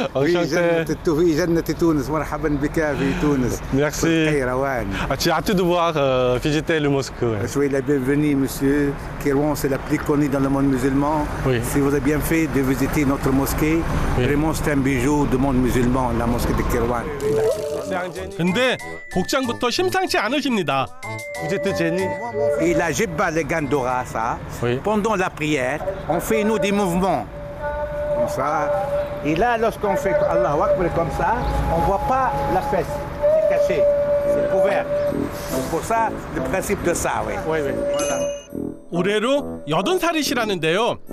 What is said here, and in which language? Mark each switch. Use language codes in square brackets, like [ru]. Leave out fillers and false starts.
[ar] في جنة تونس مرحبا بك في تونس. [fr] Merci. Kairouan. J'ai hâte de voir visiter le mosquée. Soyez la bienvenue, monsieur. Kairouan, c'est la plus connue dans le monde musulman. Oui. Si vous avez bien fait de visiter notre mosquée, Oui. vraiment c'est un bijou du monde musulman, la mosquée de Kairouan. [ko] 근데 복장부터 심상치 않으십니다. [fr] Vous êtes Jenny? Et la jibba, le gandora, ça, Oui. pendant la prière, on fait nous des mouvements. Comme ça. Et là, lorsqu'on fait Allahu Akbar comme ça, on ne voit pas la fesse. C'est caché. C'est couvert. C'est pour ça le principe de ça, oui. Oui, oui. Voilà. [ko] 올해로 80살이시라는데요.